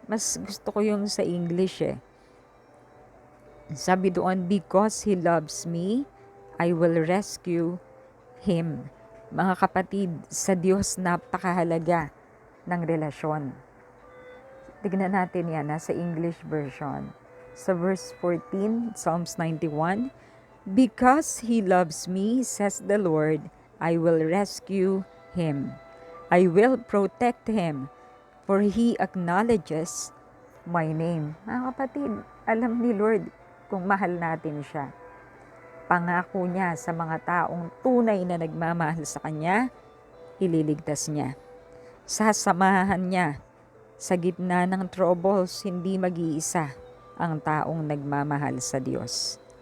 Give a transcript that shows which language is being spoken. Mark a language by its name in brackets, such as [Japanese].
[Filipino] Mas gusto ko yung sa English Sabi doon, [English] because He loves me, I will rescue Him. [Filipino] Mga kapatid, sa Diyos napakahalaga ng relasyon. Tignan natin yan, sa English version. [English] Sa verse 14, Psalms 91, because He loves me, says the Lord, I will rescue him. I will protect him, for He acknowledges my name. [Filipino] Mga kapatid, alam ni Lord kung mahal natin siya. Pangako niya sa mga taong tunay na nagmamahal sa Kanya, ililigtas niya. Sasamahan niya sa gitna ng troubles, hindi mag-iisa ang taong nagmamahal sa Diyos.